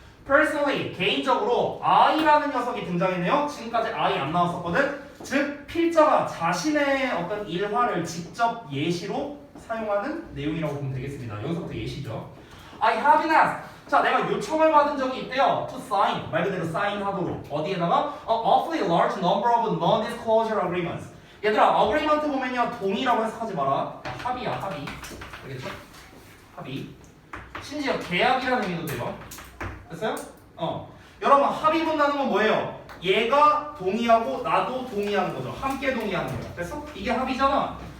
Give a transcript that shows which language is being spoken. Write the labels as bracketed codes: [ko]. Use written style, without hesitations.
[en] Personally, [ko] 개인적으로 I라는 녀석이 등장했네요. 지금까지 I 안 나왔었거든. 즉 필자가 자신의 어떤 일화를 직접 예시로 사용하는 내용이라고 보면 되겠습니다. 여기서부터 예시죠. [en] I have been asked. [ko] 자, 내가 요청을 받은 적이 있대요. [en] To sign. [ko] 말 그대로 사인하도록. 어디에다가? [en] An awfully large number of non-disclosure agreements. [ko] 얘들아, agreement 보면요. 동의라고 해석하지 마라. 합의야, 합의. 알겠죠? 합의. 심지어 계약이라는 의미도 돼요. 됐어요? 여러분, 합의 본다는 건 뭐예요? 얘가 동의하고 나도 동의하는 거죠. 함께 동의하는 거야. 됐어? 이게 합의잖아.